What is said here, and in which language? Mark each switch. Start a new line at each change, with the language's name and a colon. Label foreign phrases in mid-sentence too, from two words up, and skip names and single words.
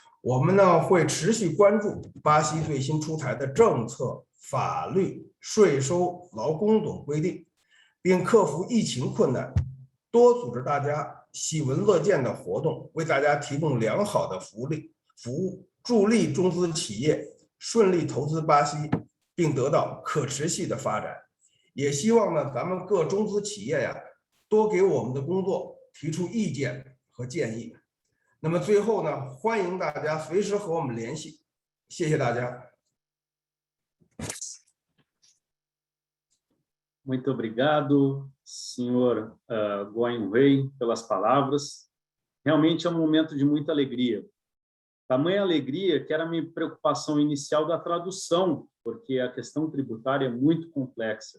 Chinese: 我们呢会持续关注巴西最新出台的政策、法律、税收、劳工等规定，并克服疫情困难，多组织大家喜闻乐见的活动，为大家提供良好的服务，助力中资企业顺利投资巴西，并得到可持续的发展。也希望呢，咱们各中资企业呀，多给我们的工作提出意见和建议。那么最后呢，欢迎大家随时和我们联系，谢谢大家。
Portuguese: Muito obrigado, senhor Guan Wei, pelas palavras. Realmente é um momento de muita alegria. Tamanha alegria que era a minha preocupação inicial da tradução, porque a questão tributária é muito complexa.